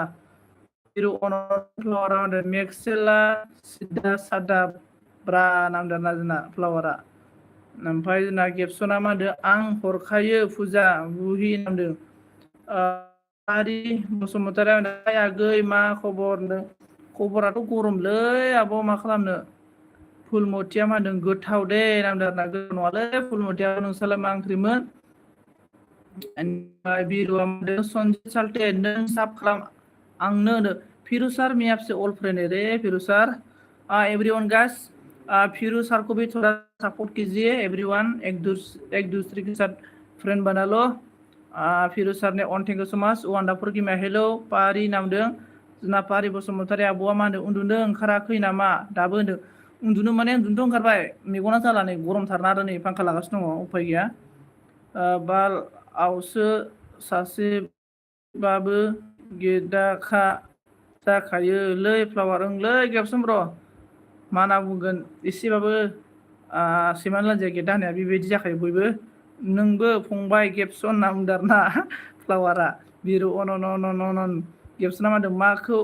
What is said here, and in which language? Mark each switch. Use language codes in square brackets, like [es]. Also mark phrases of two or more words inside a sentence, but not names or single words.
[brx] बिरु फ्लावारा होनदों मेक्सेला सिदा सादा ब्रा नामदारना जोंना फ्लावारा ओमफ्राय जोंना गेबसना मा होनदों आं हरखायो फुजा बुहि नामदों आरि बसुमतारी आगै मा खबर होनदों खबराथ' गरमलै आब' मा खालामनो फुलमतिया मा होनदों गोथाव दे नामदों आरोना गोथाव नङालै फुलमतिया नोंस्रालाय मा ओंख्रिमोन बिरुआ मा होनदों सनजित साल्टे नों साब खालाम आंनो होनो फिरु सर [hi] मैं आपसे [en] all friend [hi] है रे फिरु सर एवरीवन गाइस फिरू सर को भी थोड़ा सपोर्ट कीजिए एवरीवन एक दूसरे के साथ फ्रेंड बना लो फिरू सर ने ऑन [en] thank you so much [brx] वान्डाफोर गेमा हेलो पारि नामदों जोंना पारि बसुमतारी आब'आ मा होनदों उन्दुनो ओंखाराखै नामा दाबो होनदों उन्दुनो माने उन्दुनोथ' ओंखारबाय मेगना जाला नै गरमथारना आरो नै फांखा लागासिनो दङ उफाय गैया बालआवसो सासेबाबो गेदाखा जाखायोलै फ्लावार ओंलै गेबसन ब्र' मा होनना बुंगोन एसेबाबो सैमा लान्जाया गेदा होनाया बेबायदि जाखायो बयबो नोंबो फंबाय गेबसन होनना बुंदों आरोना फ्लावारा बिरु अन गेबसना मा होनदों